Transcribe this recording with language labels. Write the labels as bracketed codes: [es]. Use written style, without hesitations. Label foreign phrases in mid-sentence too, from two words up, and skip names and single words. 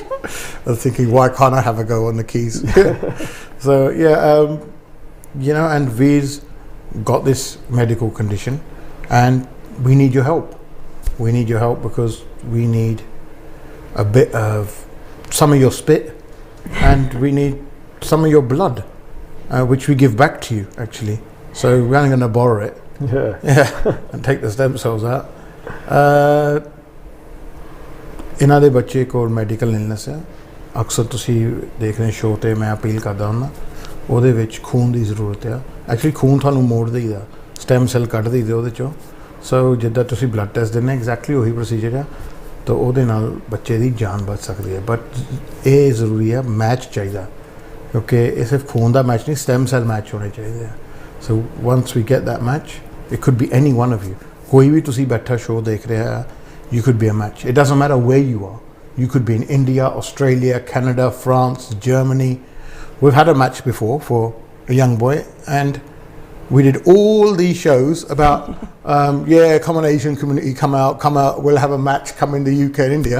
[en] I'm thinking, why can't I have a go on the keys? So yeah, you know, and Veer's got this medical condition, and we need your help. We need your help because we need a bit of some of your spit, and we need some of your blood, which we give back to you actually. So we're only going to borrow it. And take the stem cells out. [pa] ਇਹਨਾਂ ਦੇ ਬੱਚੇ ਕੋਲ [en] medical illness [pa] ਹੈ। ਅਕਸਰ ਤੁਸੀਂ ਦੇਖ ਰਹੇ ਸ਼ੋਅ ਤੇ ਮੈਂ ਅਪੀਲ ਕਰਦਾ ਹੁੰਦਾ, ਉਹਦੇ ਵਿੱਚ ਖੂਨ ਦੀ ਜ਼ਰੂਰਤ ਆ। ਐਕਚੁਅਲੀ ਖੂਨ ਤੁਹਾਨੂੰ ਮੋੜ ਦੇਈਦਾ, [en] stem cell [pa] ਕੱਢ ਦੇਈਦੇ ਉਹਦੇ ਚੋਂ। ਸੋ ਜਿੱਦਾਂ ਤੁਸੀਂ [en] blood test [pa] ਦਿੰਦੇ ਐਗਜ਼ੈਕਟਲੀ ਉਹੀ ਪ੍ਰੋਸੀਜਰ ਆ, ਤਾਂ ਉਹਦੇ ਨਾਲ ਬੱਚੇ ਦੀ ਜਾਨ ਬਚ ਸਕਦੀ ਹੈ। ਬਟ ਇਹ ਜ਼ਰੂਰੀ ਆ, ਮੈਚ ਚਾਹੀਦਾ, ਕਿਉਂਕਿ ਇਹ ਸਿਰਫ ਖੂਨ ਦਾ ਮੈਚ ਨਹੀਂ, [en] stem cell match [pa] ਹੋਣੇ ਚਾਹੀਦੇ ਆ। [en] so once we get that match, it could be any one of you. [hi] कोई भी तुसी बैठा शो देख रहा है, [en] you could be a match. It doesn't matter where you are. You could be in India, Australia, Canada, France, Germany. We've had a match before for a young boy, and we did all these shows about yeah, come on Asian community, come out, we'll have a match, come in the UK and India.